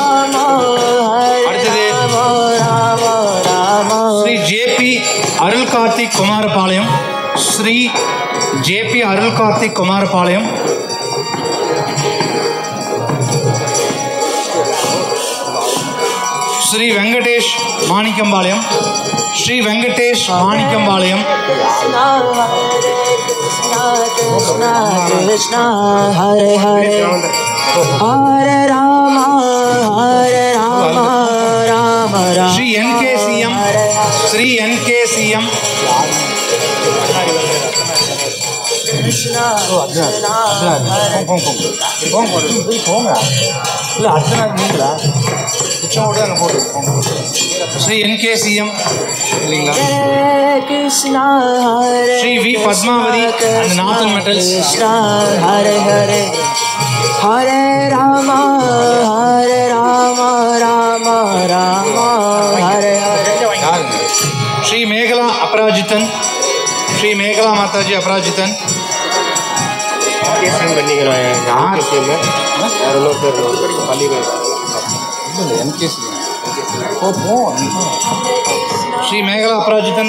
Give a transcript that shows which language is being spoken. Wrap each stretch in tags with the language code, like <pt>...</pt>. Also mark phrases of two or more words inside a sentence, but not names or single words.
<ta>அடுத்தது ஸ்ரீ ஜேபி அருள் கார்த்திக் குமாரபாளையம். ஸ்ரீ ஜேபி அருள் கார்த்திக் குமாரபாளையம். ஸ்ரீ வெங்கடேஷ் மாணிக்கம்பாளையம். ஸ்ரீ வெங்கடேஷ் மாணிக்கம்பாளையம்.</ta> <sa>कृष्ण हरे हरे हरे राम राम राम.</sa> <ta>ஸ்ரீ NKCM. ஸ்ரீ NKCM. Krishna ஸ்ரீ NKCM இல்லைங்களா?</ta> <sa>कृष्ण हरे</sa> <ta>ஸ்ரீ வி பத்மாவதி and நாதன் மெட்டல்ஸ்.</ta> <sa>कृष्ण हरे हरे हरे राम राम राम हरे हरे.</sa> <ta>ஸ்ரீ மேகலா அபராஜிதன். ஸ்ரீ மேகலா மாதாஜி அபராஜிதன். ஸ்ரீ மேகலா அபராஜிதன்.</ta>